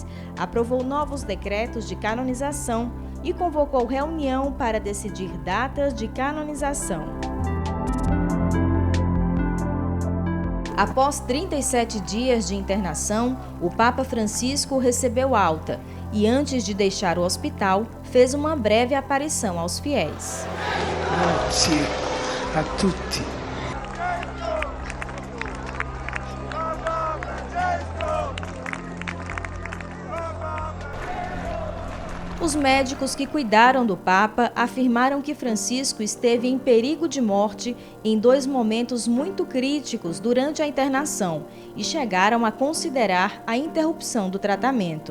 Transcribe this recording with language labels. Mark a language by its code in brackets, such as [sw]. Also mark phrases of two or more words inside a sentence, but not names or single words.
[pt] Aprovou novos decretos de canonização e convocou reunião para decidir datas de canonização. Após 37 dias de internação, o Papa Francisco recebeu alta e, antes de deixar o hospital, fez uma breve aparição aos fiéis. [it] Grazie a tutti. [pt] Os médicos que cuidaram do Papa afirmaram que Francisco esteve em perigo de morte em 2 momentos muito críticos durante a internação e chegaram a considerar a interrupção do tratamento.